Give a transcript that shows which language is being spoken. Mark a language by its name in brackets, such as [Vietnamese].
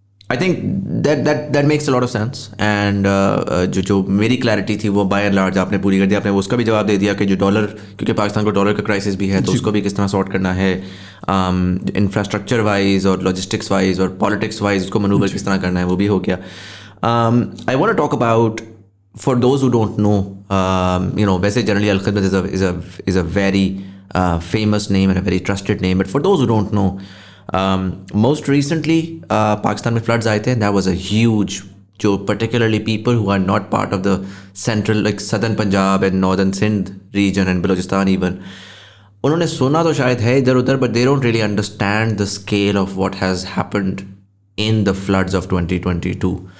[English] I think that makes a lot of sense. [Urdu] And جو میری clarity تھی وہ [English] by and large [Urdu] آپ نے پوری کر دیا. آپ نے اس کا بھی جواب دے دیا کہ جو ڈالر, کیونکہ پاکستان کو ڈالر کا کرائسس بھی ہے تو اس کو بھی کس طرح سارٹ کرنا ہے, انفراسٹرکچر وائز اور لاجسٹکس وائز اور پالیٹکس وائز اس کو منوور کس طرح کرنا ہے وہ بھی ہو گیا. [English] I want to talk about, for those who don't know, ویسے generally Al Khidmat is a very famous name and a very trusted name, but for those who don't know, most recently Pakistan میں floods [Urdu] آئے تھے. [English] That was a huge, جو particularly people who are not part of the central like southern Punjab and northern Sindh region and Balochistan even, [Urdu] انہوں نے سنا تو شاید ہے ادھر ادھر [English] but they don't really understand the scale of what has happened in the floods of 2022.